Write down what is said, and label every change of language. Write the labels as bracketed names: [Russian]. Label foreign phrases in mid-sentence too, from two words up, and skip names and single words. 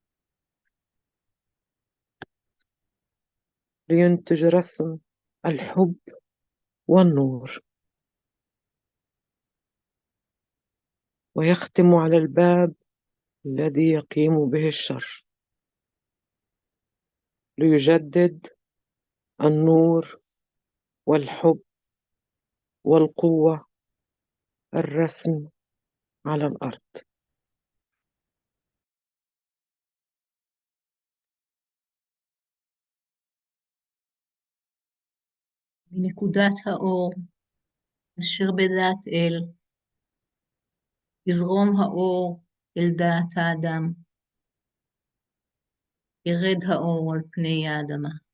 [Arabic] لينتج رسم الحب والنور ويختم على الباب الذي يقيم به الشر ليجدد النور والحب والقوة الرسم على الأرض. [Hebrew] מנקודת האור אשר בדעת אל, יזרום האור אל דעת האדם, ירד האור על פני האדמה.